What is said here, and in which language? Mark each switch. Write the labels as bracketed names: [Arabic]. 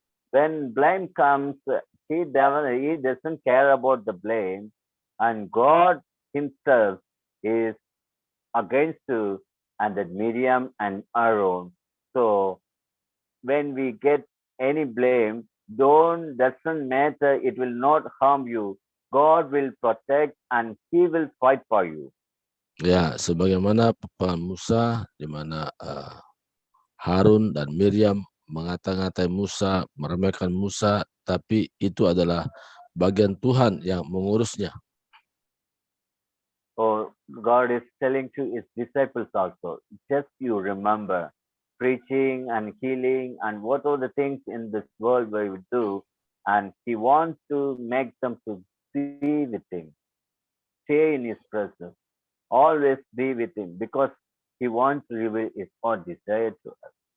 [English] When blame comes, he doesn't care about the blame, and God Himself is against you and that Miriam and Aaron. So when we get any blame, doesn't matter. It will not harm you. God will protect and He will fight for you. [Indonesian] Ya, sebagaimana Papa Musa, di mana Harun dan Miriam mengata-ngatai Musa, meremehkan Musa, tapi itu adalah bagian Tuhan yang mengurusnya. [English] Or God is telling to His disciples also, just you remember preaching and healing and what are the things in this world where we do, and He wants to make them to be with Him, stay in His presence, always be with Him because He wants to reveal His own desire to us.